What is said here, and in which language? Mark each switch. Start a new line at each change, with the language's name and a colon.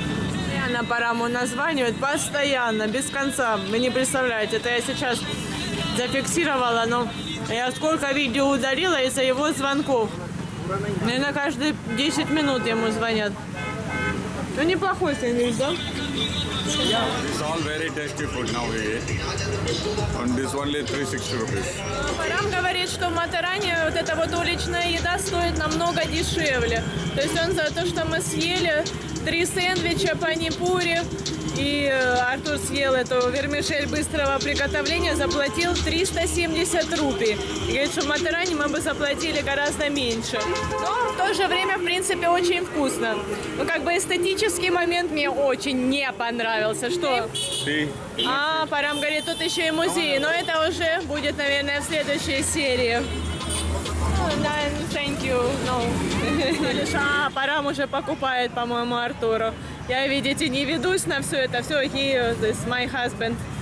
Russian: Постоянно Параму названивает, постоянно, без конца. Вы не представляете, это я сейчас зафиксировала, но я сколько видео удалила из-за его звонков. Наверное, каждые 10 минут ему звонят. Ну, неплохой сэндвич, да?
English: It's all very tasty food now we eat. And this only 360 rupees.
Russian: Парам говорит, что в Матеране вот эта вот уличная еда стоит намного дешевле. То есть он за то, что мы съели 3 сэндвича, пани-пури, и Артур съел эту вермишель быстрого приготовления, заплатил 370 рупий. И говорит, что в Матеране мы бы заплатили гораздо меньше. Но в то же время, в принципе, очень вкусно. Ну, как бы эстетический момент мне очень не понравился. Что?
English: See?
Russian: А, Парам говорит, тут еще и музей, но это уже будет, наверное, в следующей серии.
English: Thank you. No.
Russian: А, Парам уже покупает, по-моему, Артуру. Я, видите, не ведусь на все это. Все,
English: he is my husband.